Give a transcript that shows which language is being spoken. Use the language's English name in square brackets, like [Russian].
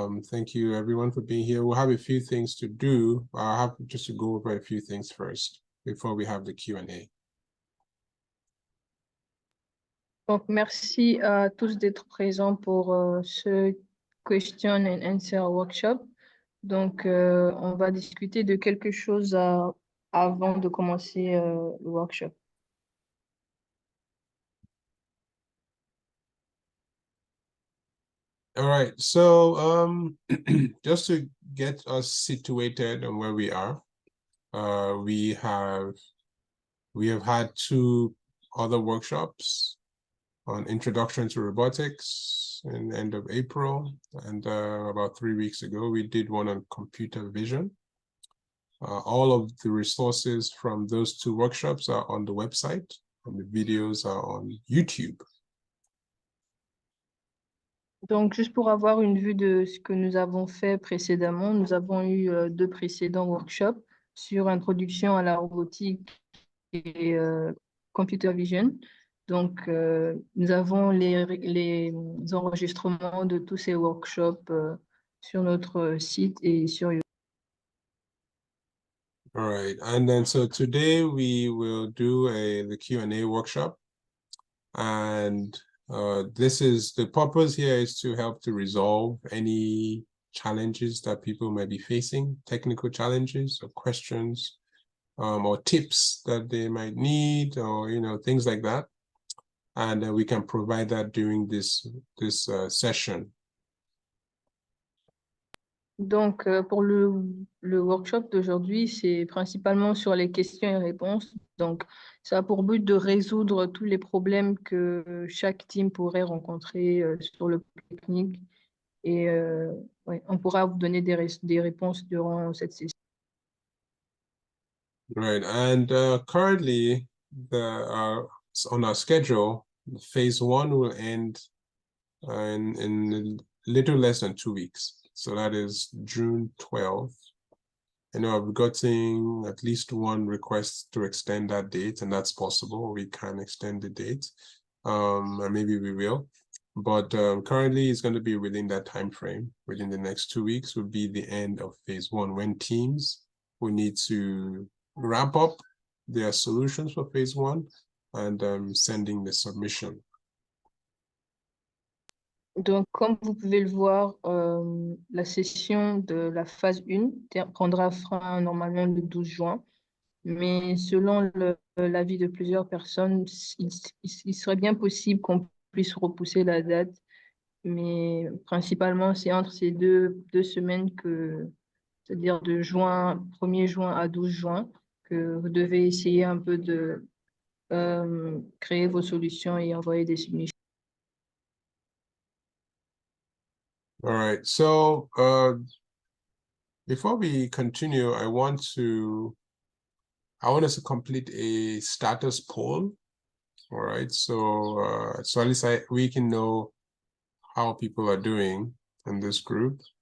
[English] Thank you everyone for being here. We'll have a few things to do. I'll have just to go over a few things first before we have the Q&A. [French] Donc, merci à tous d'être présents pour ce Question and Answer Workshop. Donc, on va discuter de quelque chose avant de commencer le workshop. [English] All right, so just to get us situated on where we are, we have had two other workshops on Introduction to Robotics in the end of April, and about 3 weeks ago we did one on computer vision. All of the resources from those two workshops are on the website, and the videos are on YouTube. [French] Donc, juste pour avoir une vue de ce que nous avons fait précédemment, nous avons eu deux précédents workshops sur introduction à la robotique et computer vision. Donc, nous avons les enregistrements de tous ces workshops sur notre site et sur YouTube. [English] All right, and then so today we will do the Q&A workshop, and the purpose here is to help to resolve any challenges that people may be facing, technical challenges or questions, or tips that they might need, or things like that, and we can provide that during this session. [French] Donc, pour le workshop d'aujourd'hui, c'est principalement sur les questions et réponses. Donc, ça a pour but de résoudre tous les problèmes que chaque team pourrait rencontrer sur le plan technique. Et ouais, on pourra vous donner des réponses durant cette session. [English] Right, and currently, on our schedule, phase 1 will end in a little less than 2 weeks. So that is June 12th. I know I've gotten at least one request to extend that date, and that's possible. We can extend the date, and maybe we will. But currently, it's going to be within that time frame. Within the next 2 weeks will be the end of phase 1, when teams will need to wrap up their solutions for phase 1 and sending the submission. [French] Donc, comme vous pouvez le voir, la session de la phase 1 prendra fin normalement le 12 juin. Mais selon l'avis de plusieurs personnes, il serait bien possible qu'on puisse repousser la date. Mais principalement, c'est entre ces deux semaines c'est-à-dire de 1er juin à 12 juin, que vous devez essayer un peu de créer vos solutions et envoyer des submissions. [English] All right, so before we continue, I want us to complete a status poll. All right, so at least we can know how people are doing in this group.